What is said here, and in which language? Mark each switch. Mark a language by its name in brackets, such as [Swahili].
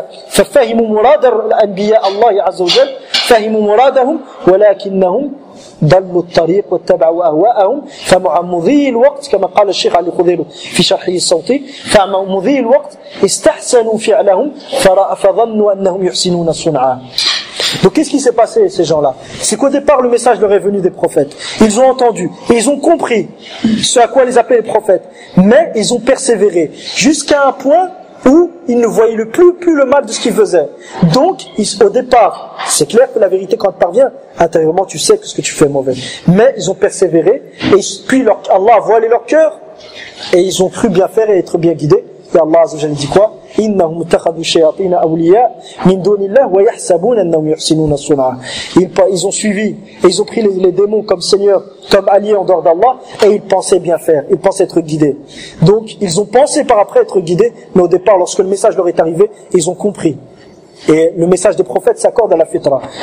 [Arabic] ففهموا مراد الأنبياء الله عز وجل فهموا مرادهم ولكنهم ضلوا الطريق واتبعوا أهواءهم فمع مضي الوقت كما قال الشيخ علي خضير في شرحه الصوتي فمع مضي الوقت استحسنوا فعلهم فظنوا أنهم يحسنون صنعا. [French] Donc qu'est-ce qui s'est passé ces gens-là ? C'est qu'au départ le message leur est venu des prophètes. Ils ont entendu et ils ont compris ce à quoi les appelaient les prophètes. Mais ils ont persévéré jusqu'à un point où ils ne voyaient plus le mal de ce qu'ils faisaient. Donc au départ, c'est clair que la vérité quand elle parvient, intérieurement tu sais que ce que tu fais est mauvais. Mais ils ont persévéré et puis Allah a voilé leur cœur et ils ont cru bien faire et être bien guidés. Et Allah Azza wa Jalla dit quoi ? [Arabic] إنهم اتخذوا الشياطين أولياء من دون الله ويحسبون أنهم يحسنون الصنعة. [French] Ils ont suivi et ils ont pris les démons comme seigneur, comme alliés en dehors d'Allah et ils pensaient bien faire, ils pensaient être guidés. Donc ils ont pensé par après être guidés, mais au départ lorsque le message leur est arrivé, ils ont compris. Et le message des prophètes s'accorde à la fitra.